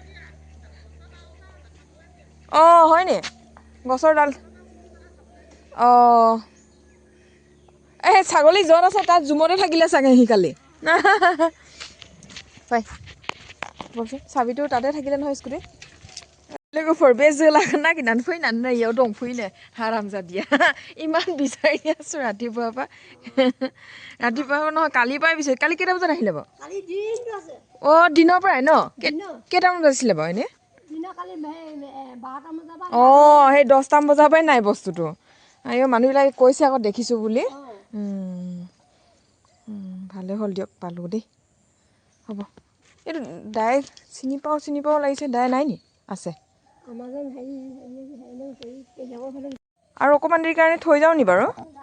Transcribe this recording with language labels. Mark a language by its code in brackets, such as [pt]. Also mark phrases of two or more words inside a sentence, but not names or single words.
[as] হয় নি গছৰ ডাল এই ছাগলী য'ত আছে তাত জুমতে থাকিলে চাগে সি কালি পাই বলচোন চাবিটো তাতে থাকিলে নহয় স্কুটি [brx] लोगोफोर बे जोलाखौ नागिरनानै फैनानै नै इयाव दंफैनो हारामजादिया [as] इमान বিচাৰি আছো ৰাতিপুৱা নহয় কালিৰ পৰাই বিচাৰি কালি কেইটা বজাত আহিলে বাৰু দিনৰ পৰাই ন কেইটামান বাজিছিলে বাৰু এনে সেই 10টামান বজাৰ পৰাই নাই বস্তুটো মানুহবিলাকে কৈছে আকৌ দেখিছো বুলি ভালে হ'ল দিয়ক পালো দেই হ'ব এইটো দাই চিনি পাওঁ লাগিছে দাই নাই নি আছে আৰু অকণমান দেৰি কাৰণে থৈ যাওঁ নি বাৰু